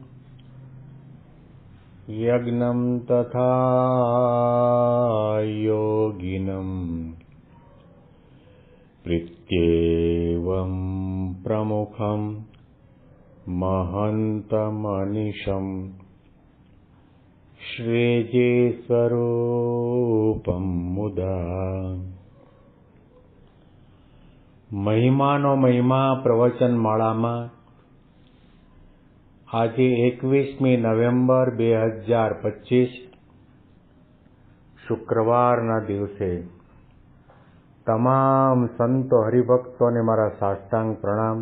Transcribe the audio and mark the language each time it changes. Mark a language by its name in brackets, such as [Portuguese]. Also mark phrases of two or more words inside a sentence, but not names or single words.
[Sanskrit] यज्ञं तथा योगिनं प्रीत्येवं प्रमुखं महन्तमनिशं श्रीजे स्वरूपं मुदा। [Gujarati] મહિમાનો મહિમા પ્રવચન માળામાં આજે 21મી નવેમ્બર 2025 શુક્રવારના દિવસે તમામ સંતો હરિભક્તોને મારા સાષ્ટાંગ પ્રણામ.